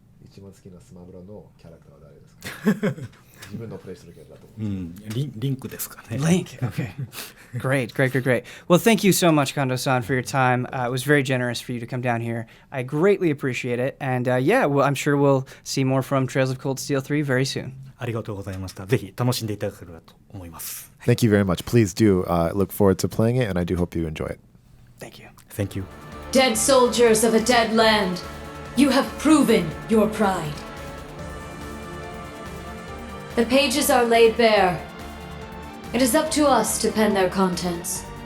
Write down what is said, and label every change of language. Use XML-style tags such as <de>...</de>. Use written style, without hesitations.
<ja>一番好きなスマブラのキャラクターは誰ですか？自分のプレイするキャラだと思う。リンクですかね。</ja> <en>Link. Okay. Great. Well, thank you so much, Kondo-san, for your time. It was very generous for you to come down here. I greatly appreciate it. And well, I'm sure we'll see more from Trails of Cold Steel 3 very soon.</en> <ja>ありがとうございました。ぜひ楽しんでいただければと思います。</ja> <en>Thank you very much. Please do look forward to playing it, and I do hope you enjoy it. Thank you. Thank you. Dead soldiers of a dead land, you have proven your pride. The pages are laid bare. It is up to us to pen their contents.</en>